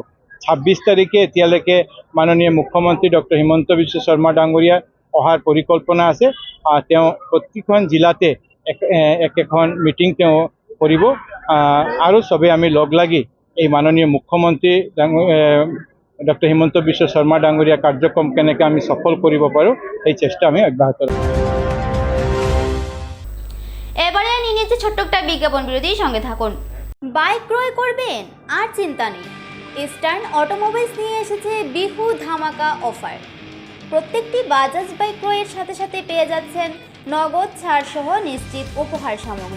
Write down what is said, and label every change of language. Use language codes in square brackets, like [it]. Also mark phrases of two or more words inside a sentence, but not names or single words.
[as] 26 তাৰিখে এতিয়ালৈকে মাননীয় মুখ্যমন্ত্ৰী ডক্টৰ হিমন্ত বিশ্ব শৰ্মা ডাঙৰীয়া অহাৰ পৰিকল্পনা আছে। তেওঁ প্ৰতিখন জিলাতে এখন মিটিং তেওঁ কৰিব আৰু চবে আমি লগ লাগি এই মাননীয় মুখ্যমন্ত্ৰী ডক্টর হিমন্ত বিশ্ব শর্মা ডাঙরিয়া কার্যক্রম কেনেকে আমি সফল কৰিব পাৰোঁ এই চেষ্টা আমি অব্যাহত রাখব। [bn] এবারে নিয়ে নিচ্ছে ছোট্ট একটা বিজ্ঞাপন বিরতির সঙ্গে থাকুন। বাইক ক্রয় করবেন আর চিন্তা নেই, ইস্টার্ন অটোমোবাইলস নিয়ে এসেছে বিহু ধামাকা অফার। প্রত্যেকটি বাজাজ বাইক ক্রয়ের সাথে সাথে পেয়ে যাচ্ছেন নগদ ছাড় সহ নিশ্চিত উপহার সামগ্রী।